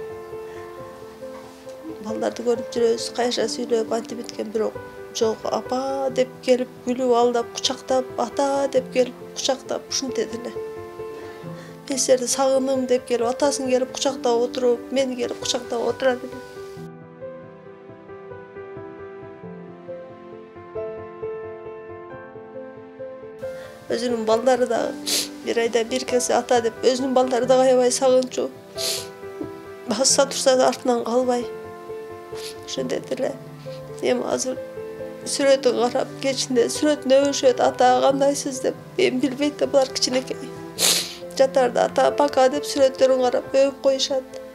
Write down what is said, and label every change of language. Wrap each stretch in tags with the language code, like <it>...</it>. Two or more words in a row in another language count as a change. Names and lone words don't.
<ky>Балдарды көрүп жүрөбүз, кайша сүйлөп антип кеткен бирок жок, апа деп келип күлүп алдап, кучактап, ата деп келип кучактап, ушинтет эле. Мен силерди сагындым деп келип, атасын келип кучактап отуруп, мени келип кучактап отурат эле. Өзүнүн балдары да бир айда бир кесе ата деп өзүнүн балдары да аябай сагынчу. Басса турса да артынан калбай. Ошондой эле. Эми азыр сүрөтүн карап, кечинде сүрөтүнө өбүшөт, ата кандайсыз деп. Эми билбейт да булар кичинекей. Жатарда ата пока деп сүрөттөрүн карап өбүп коюшат.</ky>